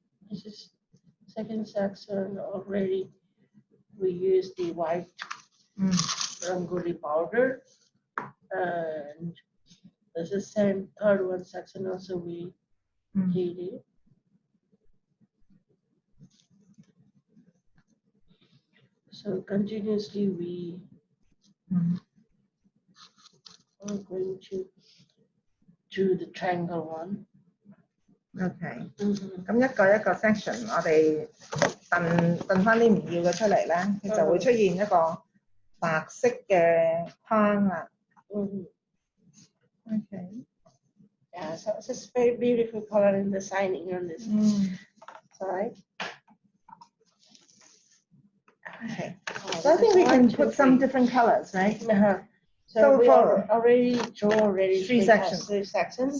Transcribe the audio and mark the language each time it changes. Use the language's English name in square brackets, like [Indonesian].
[English] This is second section already. We use the white Rangoli powder, and this is the third one section also we did it. So continuously we are going to do the triangle one. [Cantonese] OK， 咁一個一個 section， 我哋燉翻啲唔要嘅出嚟咧，佢就會出現一個白色嘅框啦。 [English] OK。 Yeah, so it's just very beautiful color in the signing on this side. Okay. So I think we can put some different colors, right? So we already draw three sections.